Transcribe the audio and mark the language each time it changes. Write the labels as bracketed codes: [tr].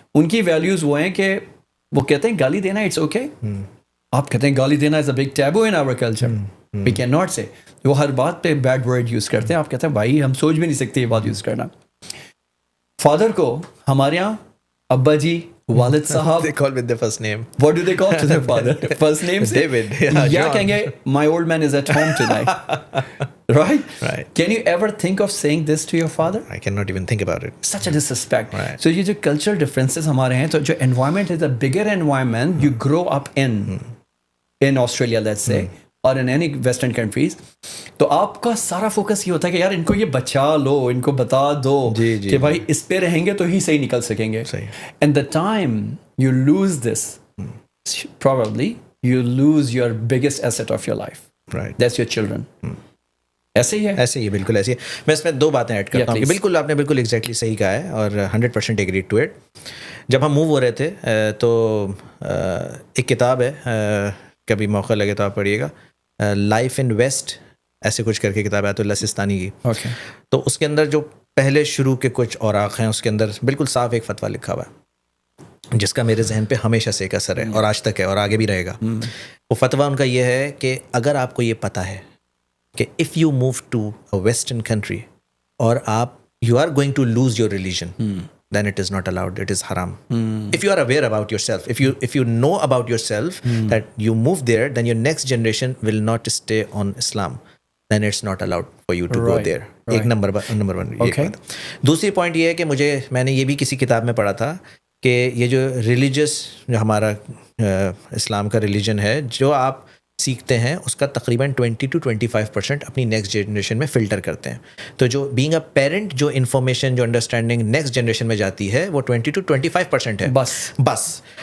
[ur] ان کی ویلیوز وہ ہیں کہ وہ کہتے ہیں گالی دینا [en] it's okay, [ur] آپ کہتے ہیں گالی دینا [en] Is a big taboo in our culture, we can not say. [ur] وہ ہر بات پہ بیڈ ورڈ یوز کرتے ہیں, آپ کہتے ہیں بھائی ہم سوچ بھی نہیں سکتے یہ بات یوز کرنا. فادر کو ہمارے یہاں ابا جی, والد صاحب, [en] they call with their first name. What do they call to their father? First name سے David. [ur] یا کہیں گے [en] my old man is at home tonight. Right? Can you ever think of saying this to your father? I cannot even think about it. Such a disrespect. [ur] So یہ جو cultural differences ہمارے ہیں, تو جو [en] environment is a bigger environment you grow up in Australia let's say, or in any western countries, [ur] تو آپ کا سارا فوکس یہ ہوتا ہے کہ یار ان کو یہ بچا لو, ان کو بتا دو کہ بھائی اس پہ رہیں گے تو ہی صحیح نکل سکیں گے. [en] And the time you lose this, probably you lose your biggest asset of your life. Right. That's your children. [ur] ایسے ہی ہے. ایسے ہی بالکل ایسے ہی. میں اس میں 2 باتیں ایڈ کرتا ہوں. بالکل آپ نے بالکل ایگزیکٹلی صحیح کہا ہے اور 100% [en] Agree to it. [ur] جب ہم موو ہو رہے تھے تو ایک کتاب ہے, کبھی موقع لگے تو آپ پڑھیے گا, لائف ان ویسٹ ایسے کچھ کر کے کتاب ہے, آیت اللہ سستانی کی. تو اس کے اندر جو پہلے شروع کے کچھ اوراق ہیں اس کے اندر بالکل صاف ایک فتویٰ لکھا ہوا ہے جس کا میرے ذہن پہ ہمیشہ سے ایک اثر ہے اور آج تک ہے اور آگے بھی رہے گا. وہ فتویٰ ان کا یہ ہے کہ اگر آپ کو یہ پتہ ہے کہ [en] If you move to a western country اور آپ you are going to lose your religion, then it is not allowed, it is haram. If you are aware about yourself, if you know about yourself that you move there, then your next generation will not stay on Islam, then it's not allowed for you to go there. [ur] ایک number one یہ بات. دوسری point یہ ہے کہ میں نے یہ بھی کسی کتاب میں پڑھا تھا کہ یہ جو ریلیجس جو ہمارا اسلام کا ریلیجن ہے, جو آپ سیکھتے ہیں اس کا تقریباً 20 to 25% اپنی نیکسٹ جنریشن میں فلٹر کرتے ہیں. تو جو [en] being a parent [ur] جو انفارمیشن جو انڈرسٹینڈنگ نیکسٹ جنریشن میں جاتی ہے وہ 20 to 25% ہے بس.